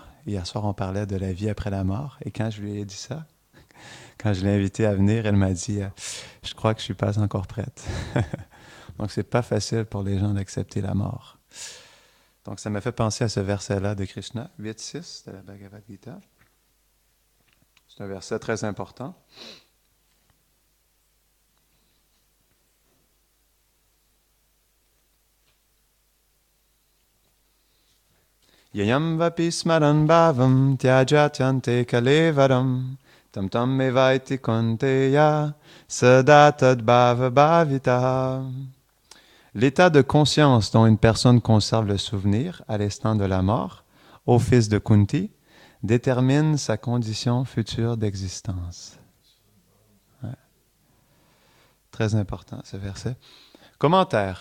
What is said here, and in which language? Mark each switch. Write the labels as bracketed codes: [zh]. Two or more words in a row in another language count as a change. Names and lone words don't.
[fr] Hier soir, on parlait de la vie après la mort. Et quand je lui ai dit ça, quand je l'ai invitée à venir, elle m'a dit « Je crois que je ne suis pas encore prête. » Donc, c'est pas facile pour les gens d'accepter la mort. Donc, ça m'a fait penser à ce verset-là de Krishna, 8.6 de la Bhagavad Gita. C'est un verset très important. [sa] यं वापि स्मरन् भावं त्यजत्यन्ते कलेवरम् तं तं मेवैति कौन्तेय सदा तद् भाव भाविता. [fr] L'état de conscience dont une personne conserve le souvenir à l'instant de la mort, ô fils de Kunti, détermine sa condition future d'existence. Ouais. Très important ce verset. Commentaire.